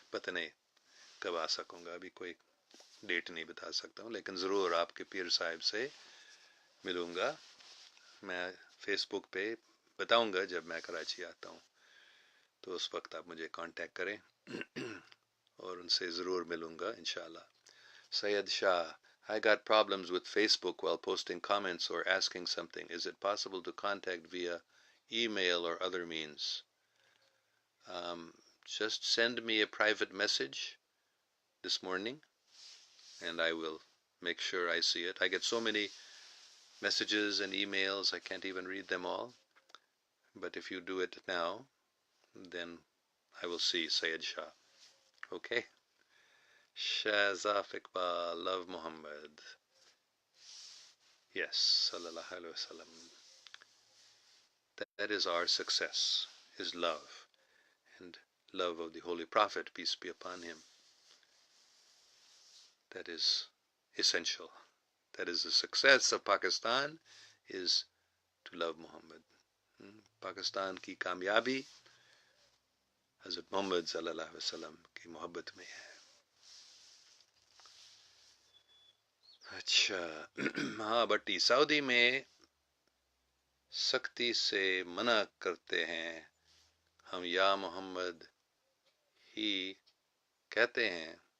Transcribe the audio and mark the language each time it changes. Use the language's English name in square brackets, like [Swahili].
[Urdu] पता नहीं कब आ सकूंगा, अभी कोई डेट नहीं बता सकता हूँ, लेकिन ज़रूर आपके पीर साहब से मिलूंगा. میں فیس بک پہ بتاؤں گا جب میں کراچی آتا ہوں، تو اس وقت آپ مجھے کانٹیکٹ کریں اور ان سے ضرور ملوں گا انشاءاللہ. [English] Sayed Shah, I got problems with Facebook while posting comments or asking something. Is it possible to contact via email or other means? Just send me a private message this morning and I will make sure I see it. I get so many messages and emails, I can't even read them all. But if you do it now, then I will see Sayed Shah. Okay? Shazaf Iqbal, love Muhammad. Yes, sallallahu alaihi wasallam. That is our success, is love, and love of the Holy Prophet, peace be upon him. That is essential. That is the success of Pakistan, is to love Muhammad. [Urdu] Pakistan کی کامیابی حضرت محمد صلی اللہ علیہ وسلم کی محبت میں ہے. اچھا ہاں بٹی، سعودی میں سختی سے منع کرتے ہیں، ہم یا محمد ہی کہتے ہیں.